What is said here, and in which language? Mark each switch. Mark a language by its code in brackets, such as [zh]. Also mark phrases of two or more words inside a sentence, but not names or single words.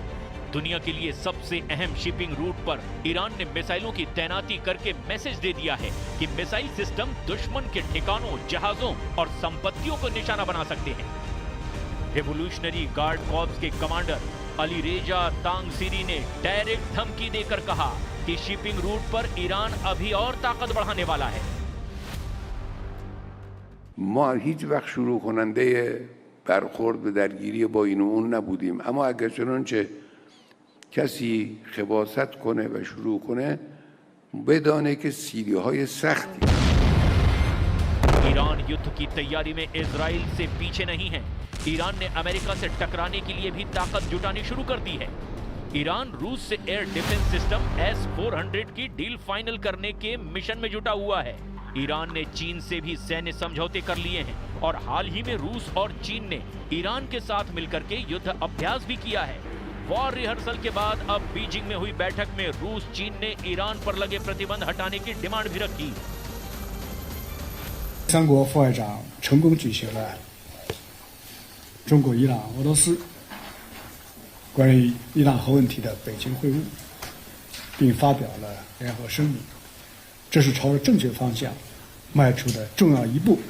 [hi] दुनिया के लिए सबसे अहम शिपिंग रूट पर ईरान ने मिसाइलों की तैनाती करके मैसेज दे दिया है कि मिसाइल सिस्टम दुश्मन के ठिकानों, जहाजों और संपत्तियों को निशाना बना सकते हैं। रिवोल्यूशनरी गार्ड कॉर्प्स के कमांडर अली रेजा तांगसीरी ने डायरेक्ट धमकी देकर कहा कि शिपिंग रूट पर ईरान अभी और ताकत बढ़ाने वाला है। [fa] ما هیچ وقت شروع کننده برخورد به درگیری با این و اون نبودیم، اما اگر چنانچه کسی خباثت کنه و شروع کنه بدانه که سیلی‌های سختی [hi] ईरान युद्ध की तैयारी में इजराइल से पीछे नहीं है। ईरान ने अमेरिका से टकराने के लिए भी ताकत जुटानी शुरू कर दी है। ईरान रूस से एयर डिफेंस सिस्टम S-400 की डील फाइनल करने के मिशन में जुटा हुआ है। ईरान ने चीन से भी सैन्य समझौते कर लिए हैं और हाल ही में रूस और चीन ने ईरान के साथ मिलकर के युद्ध अभ्यास भी किया है। वॉर रिहर्सल के बाद अब बीजिंग में हुई बैठक में रूस चीन ने ईरान पर लगे प्रतिबंध हटाने की डिमांड भी रखी। [zh] 三国副外长成功举行了中国、伊朗、俄罗斯关于伊朗核问题的北京会晤，并发表了联合声明，这是朝着正确方向迈出的重要一步。